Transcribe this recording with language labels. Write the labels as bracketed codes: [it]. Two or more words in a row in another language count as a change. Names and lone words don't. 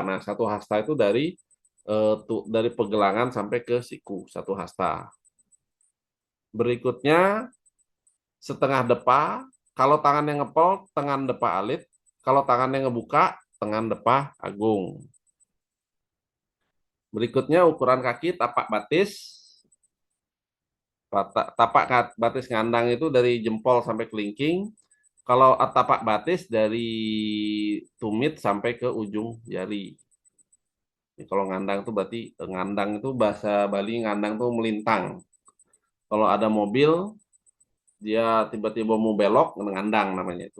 [id] Nah, satu hasta itu dari pegelangan sampai ke siku, satu hasta. Berikutnya setengah depa, kalau tangannya ngepel, tangan [ban] depa alit, [id] kalau tangannya ngebuka, tangan [ban] depa agung. [id] Berikutnya ukuran kaki [ban] tapak batis, tapak batis ngandang [id] itu dari jempol sampai kelingking. Kalau [ban] tapak batis [id] dari tumit sampai ke ujung jari. Jadi kalau ngandang itu berarti ngandang itu bahasa Bali ngandang itu melintang. Kalau ada mobil dia tiba-tiba mau belok ngandang namanya itu.